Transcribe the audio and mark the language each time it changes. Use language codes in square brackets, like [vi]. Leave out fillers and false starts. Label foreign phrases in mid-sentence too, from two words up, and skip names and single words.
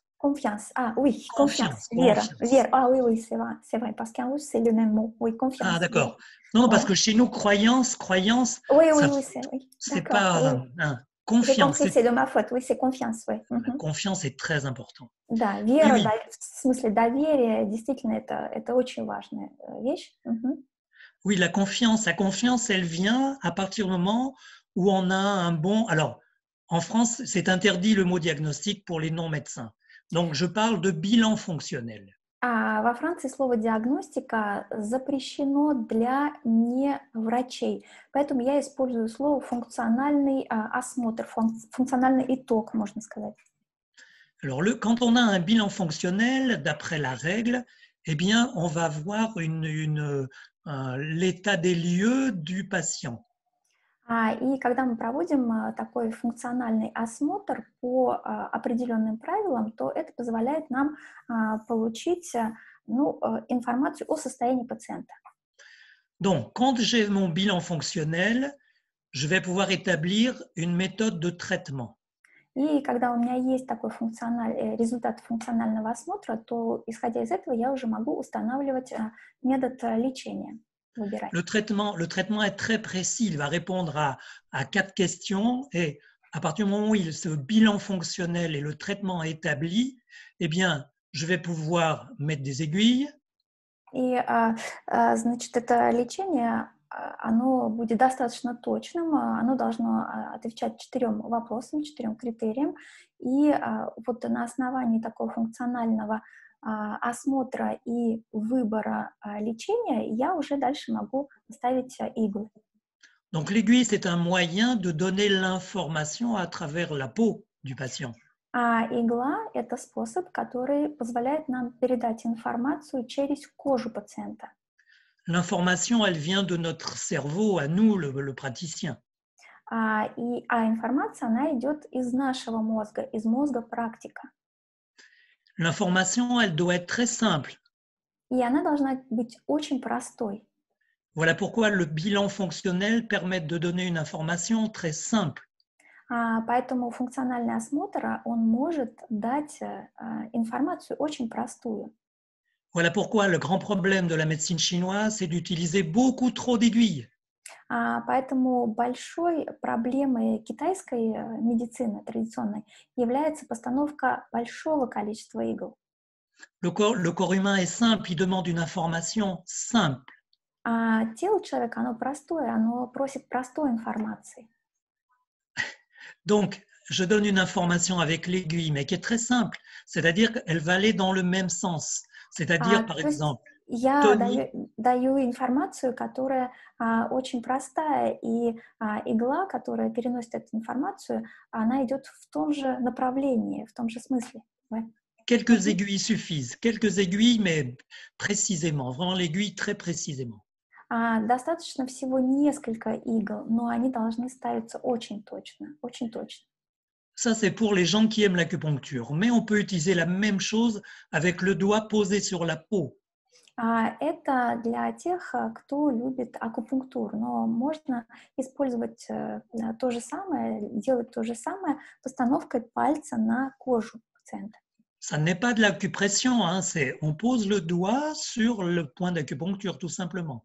[fr] Confiance, oui, confiance. Vера. Oui, c'est vrai, parce qu'en russe, c'est le même mot. Oui, confiance. Ah, d'accord. Non, parce que chez nous, croyance, oui, c'est pas confiance. J'ai compris, c'est de ma faute. Oui, c'est confiance, oui. La confiance est très important. [ru] Да, вера, в смысле доверие, действительно, это очень важная вещь. [fr] Oui, la confiance, elle vient à partir du moment où on a un bon... Alors, en France, c'est interdit le mot diagnostic pour les non-médecins. Donc, je parle de bilan fonctionnel. [ru] Во Франции слово диагностика запрещено для неврачей, поэтому я использую слово функциональный осмотр, функциональный итог, можно сказать. [fr] Alors, quand on a un bilan fonctionnel, d'après la règle, eh bien, on va voir l'état des lieux du patient. [ru] И когда мы проводим такой функциональный осмотр по определенным правилам, то это позволяет нам получить информацию о состоянии пациента. [fr] Donc, quand j'ai mon bilan fonctionnel, je vais pouvoir établir une méthode de traitement. [ru] И когда у меня есть такой результат функционального осмотра, то, исходя из этого, я уже могу устанавливать метод лечения. [fr] Le traitement est très précis. Il va répondre à 4 questions, et à partir du moment où ce bilan fonctionnel et le traitement est établi, eh bien, je vais pouvoir mettre des aiguilles. [ru] И, значит, это лечение, оно будет достаточно точным, оно должно отвечать 4 вопросам, 4 критериям, и вот на основании такого функционального осмотра и выбора лечения я уже дальше могу ставить иглы. [fr] Donc l'aiguille, c'est un moyen de donner l'information à travers la peau du patient. [ru] Игла – это способ, который позволяет нам передать информацию через кожу пациента. [fr] L'information, elle vient de notre cerveau, à nous, le praticien. [ru] Информация, она идет из нашего мозга, из мозга практика. [fr] L'information, elle doit être très simple. [ru] И она должна быть очень простой. [fr] Voilà pourquoi le bilan fonctionnel permet de donner une information très simple. [ru] Поэтому функциональный осмотр, он может дать информацию очень простую. [fr] Voilà pourquoi le grand problème de la médecine chinoise, c'est d'utiliser beaucoup trop d'aiguilles. [ru] Поэтому большой проблемой китайской медицины традиционной является постановка большого количества игл. [fr] Le corps humain est simple, il demande une information simple. [ru] Тело человека, оно простое, оно просит простой информации. [fr] Donc, je donne une information avec l'aiguille, mais qui est très simple, c'est-à-dire qu'elle va aller dans le même sens. C'est-à-dire, par exemple, [ru] я даю информацию, которая очень простая, и игла, которая переносит эту информацию, она идет в том же направлении, в том же смысле. [fr] Quelques aiguilles suffisent, quelques aiguilles, mais précisément, vraiment l'aiguille très précisément. [ru] Достаточно всего несколько игл, но они должны ставиться очень точно, очень точно. [fr] Ça, c'est pour les gens qui aiment l'acupuncture, mais on peut utiliser la même chose avec le doigt posé sur la peau. [ru] Это для тех, кто любит акупунктуру, но можно использовать то же самое, делать то же самое постановкой пальца на кожу пациента. [fr] Ça n'est pas de l'acupression, hein, on pose le doigt sur le point d'acupuncture, tout simplement.